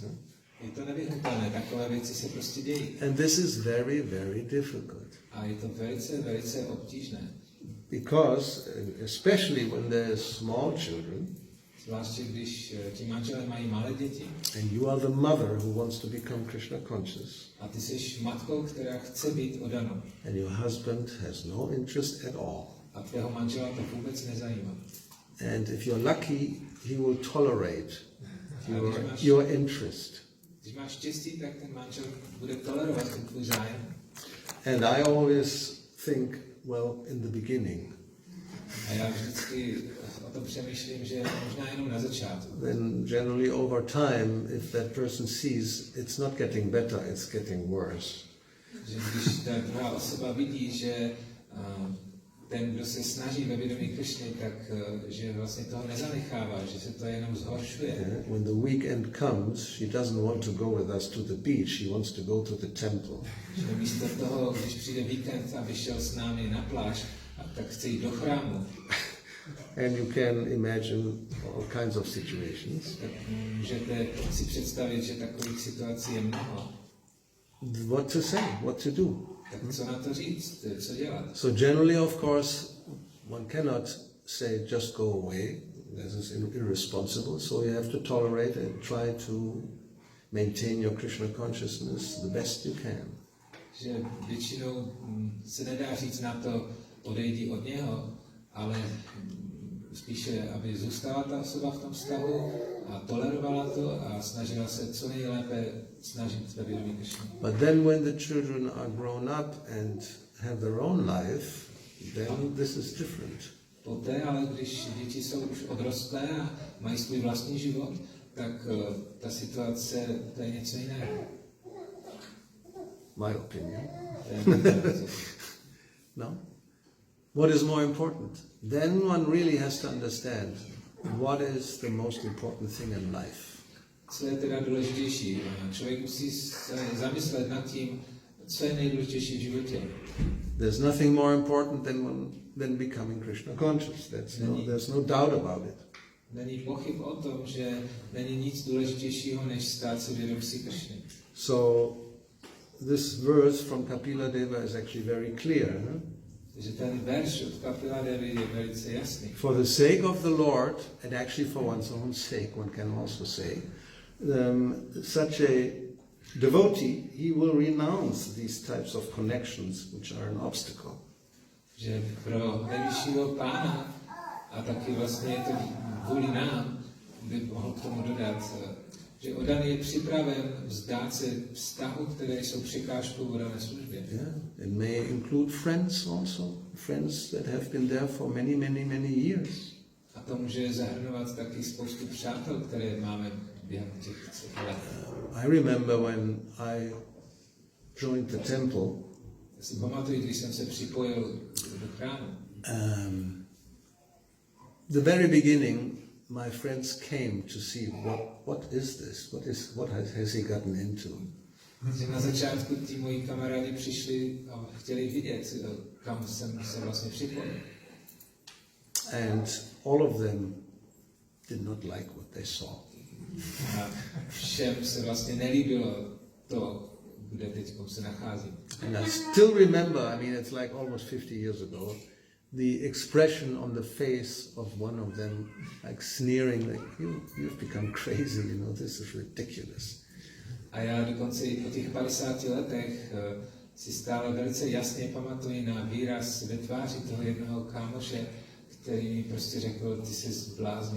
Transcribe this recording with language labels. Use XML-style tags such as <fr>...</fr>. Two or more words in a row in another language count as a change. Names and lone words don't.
<cs>Je to nevyhnutelné, takové věci se prostě dějí.</cs> <en>And this is very, very difficult.</en> <cs>A je to velice, velice obtížné.</cs> <en>Because, especially when there are small children,</en> <cs>zvláště když ti manželé mají malé děti,</cs> <en>and you are the mother who wants to become Krishna conscious,</en> <cs>a ty jsi matkou, která chce být oddanou,</cs> <en>and your husband has no interest at all,</en> <cs>a tvého manžela to vůbec nezajímá.</cs> <en>and if you're lucky, he will tolerate your interest.</en> <cs>Když máš štěstí, tak ten manžel bude tolerovat ten tvůj zájem.</cs> <en>And I always think, well, in the beginning.</en> <cs>A já vždycky o tom přemýšlím, že možná jenom na začátku.</cs> <en>Then generally over time, if that person sees it's not getting better, it's getting worse.</en> <cs>Že když ta druhá osoba vidí, že ten, kdo se snaží ve vědomí Krišny, tak že vlastně toho nezanechává, že se to jenom zhoršuje.</cs> <en>When the weekend comes, she doesn't want to go with us to the beach, she wants to go to the temple.</en> <cs>Že místo toho, když přijde víkend, aby šel s námi na pláž, tak chce jít do chrámu.</cs> <en>And you can imagine all kinds of situations.</en> <cs>Tak můžete si představit, že takových situací je mnoho.</cs> <en>What to say, what to do.</en> <cs>Tak co na to říct, co dělat?</cs> <en>So generally, of course, one cannot say just go away. This is irresponsible. So you have to tolerate and try to maintain your Krishna consciousness the best you can.</en> <cs>Že většinou se nedá říct na to, odejdi od něho, ale spíše, aby zůstala ta osoba v tom vztahu a tolerovala to a snažila se co nejlépe snažit ve vědomí Krišny.</cs> <en>But then when the children are grown up and have their own life, then this is different.</en> <cs>Poté, ale když děti jsou už odrostlé a mají svůj vlastní život, tak ta situace, to je něco jiného.</cs> <en>My opinion. No? What is more important? Then one really has to understand what is the most important thing in life.</en> <cs>Co je teda důležitější? Člověk musí se zamyslet nad tím, co je nejdůležitější v životě.</cs> <en>There's nothing more important than becoming Krishna conscious. There's no doubt about it.</en> <cs>Není pochyb o tom, že není nic důležitějšího, než stát se vědomí Krišny.</cs> <en>So this verse from Kapila Deva is actually very clear.</en> <cs>Takže ten verš od Kapila Devy je velice jasný.</cs> <en>For the sake of the Lord, and actually for one's own sake, one can also say, such a devotee, he will renounce these types of connections which are an obstacle.</en> <cs>Že pro nejvyššího Pána, a taky vlastně je to kvůli nám, by mohl k tomu dodat, že oddaný je připraven vzdát se vztahu, které jsou překážkou v oddané službě.</cs> <en>Yeah, it may include friends also, friends that have been there for many, many, many years.</en> <cs>A to může zahrnovat taky spoustu přátel, které máme během těch let.</cs> <en>I remember when I joined the temple,</en> <cs>Já si pamatuju, když jsem se připojil do chrámu.</cs> <en>The very beginning, my friends came to see what is this? What has he gotten into?</en> <cs>Na začátku tí moji kamarádi přišli a chtěli vidět, kam jsem se vlastně připojil.</cs> <en>And all of them did not like what they saw.</en> <cs>A všem se vlastně nelíbilo to, kde teď se nacházím.</cs> <en>And I still remember, I mean, it's like almost 50 years ago, the expression on the face of one of them, like sneering, like, you've become crazy, you know, this is ridiculous.</en> <cs>A já dokonce i po těch 50 letech si stále velice jasně pamatuji na výraz ve tváři toho jednoho kámoše, který mi prostě řekl, ty jsi zbláznil.</cs>